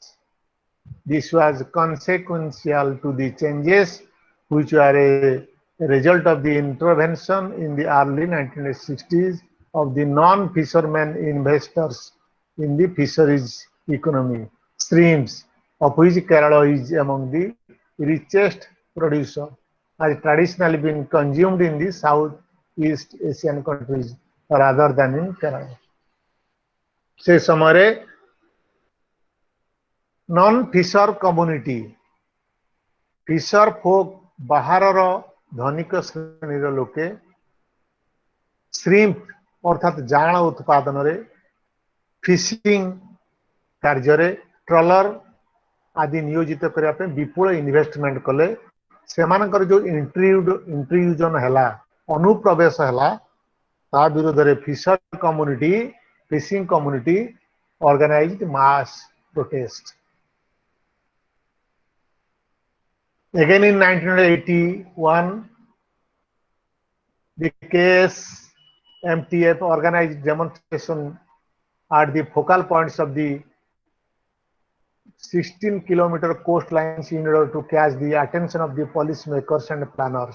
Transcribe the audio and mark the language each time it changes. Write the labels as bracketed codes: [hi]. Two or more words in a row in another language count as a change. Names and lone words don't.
[en] This was consequential to the changes which were a result of the intervention in the early 1960s of the non-fishermen investors in the fisheries economy streams, of which Kerala is among the richest producer, has traditionally been consumed in the Southeast Asian countries rather than in Kerala. [or] ସେ ସମୟରେ [en] non-fisher community, fisher folk [or] ବାହାରର ଧନିକ ଶ୍ରେଣୀର ଲୋକେ ଶ୍ରିମ୍ପ ଅର୍ଥାତ ଜାଆଁଳ ଉତ୍ପାଦନରେ, ଫିସିଂ କାର୍ଯ୍ୟରେ, ଟ୍ରଲର ଆଦି ନିୟୋଜିତ କରିବା ପାଇଁ ବିପୁଳ ଇନଭେଷ୍ଟମେଣ୍ଟ କଲେ। ସେମାନଙ୍କର ଯୋଉ ଇଣ୍ଟ୍ରୁଜନ ହେଲା, ଅନୁପ୍ରବେଶ ହେଲା, ତା ବିରୋଧରେ [en] fishing community organized mass protest. Again in 1981, the KSMTF organized demonstration at the focal points of the 16-kilometer coastlines in order to catch the attention of the policymakers and planners.